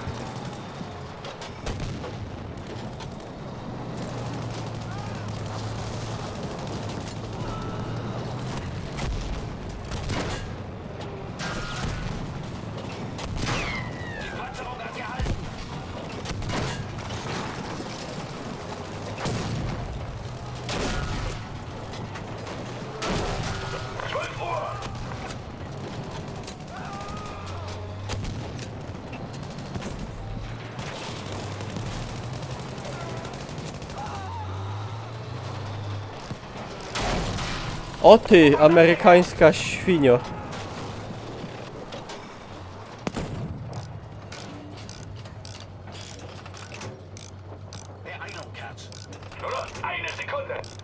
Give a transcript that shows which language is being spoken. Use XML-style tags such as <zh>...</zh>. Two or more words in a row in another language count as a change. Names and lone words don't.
<de>Die Panzerung hat gehalten. 12 Uhr!</de> <pl>O ty, amerykańska świnio.</pl> <de>Beeilung, Kerz. Nur noch eine Sekunde.</de>